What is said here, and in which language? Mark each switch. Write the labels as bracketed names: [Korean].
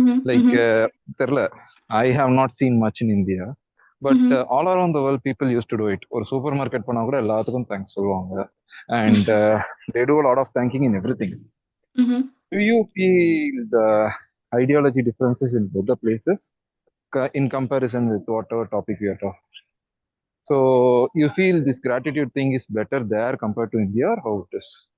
[English] Like, [Tamil] தெரில, [English] I have not seen much in India, but all around the world, people used to do it. [Tamil] ஒரு super market போனா கூட எல்லாத்துக்கும் thanks சொல்லுவாங்க. [English] And they do a lot of thanking in everything. Do you feel the ideology differences in both the places in comparison with whatever topic we are talking? So you feel this gratitude thing is better there compared to India, or how it is?